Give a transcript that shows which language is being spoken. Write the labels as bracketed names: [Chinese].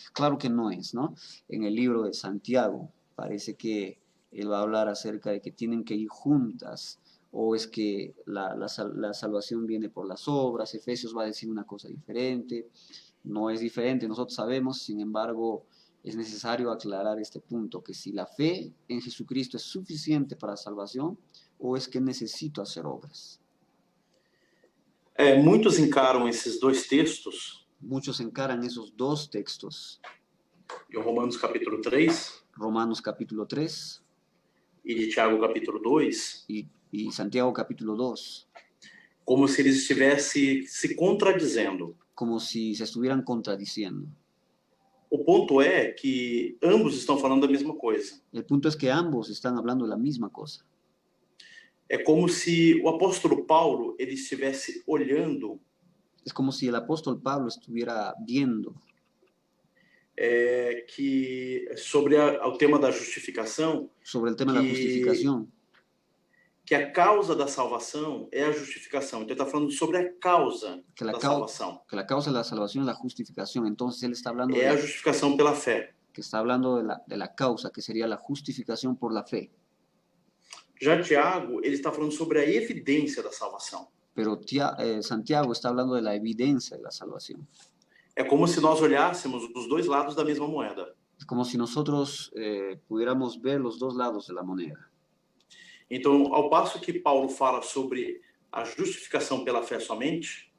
[Spanish] Claro que no es, ¿no? En el libro de Santiago parece que él va a hablar acerca de que tienen que ir juntas, o es que la salvación viene por las obras. Efesios va a decir una cosa diferente. No es diferente, nosotros sabemos, sin embargo, es necesario aclarar este punto, que si la fe en Jesucristo es suficiente para la salvación, o es que necesito hacer obras. [Portuguese] Muitos encaram esses dois textos. [Spanish] Muchos encaran esos dos textos. [Portuguese] De Romanos capítulo 3. [Spanish] Romanos capítulo 3. [Portuguese] E de Tiago capítulo 2. [Spanish] Y Santiago capítulo 2. [Portuguese] Como se eles estivessem se contradizendo. [Spanish] Como si se estuvieran contradiciendo. [Portuguese] O ponto é que ambos estão falando da mesma coisa. [Spanish] El punto es que ambos están hablando de la misma cosa. [Portuguese] É como se o apóstolo Paulo ele estivesse olhando. [Spanish] Es como si el apóstol Pablo estuviera viendo. [Portuguese] Que sobre o tema da justificação. [Spanish] Sobre el tema de la justificación. [Portuguese] Que a causa da salvação é a justificação. Então ele está falando sobre a causa da salvação. [Spanish] Que la causa de la salvación es la justificación. Entonces él está hablando [Portuguese] a justificação pela fé. [Spanish] Que está hablando de la causa, que sería la justificación por la fe. [Portuguese] Já Tiago, ele está falando sobre a evidência da salvação. [Spanish] Pero Santiago está hablando de la evidencia de la salvación. [Portuguese] É como se nós olhássemos os dois lados da mesma moeda. [Spanish] Es como si nosotros pudiéramos ver los dos lados de la moneda. [Portuguese] Então, ao passo que Paulo fala sobre a justificação pela fé somente,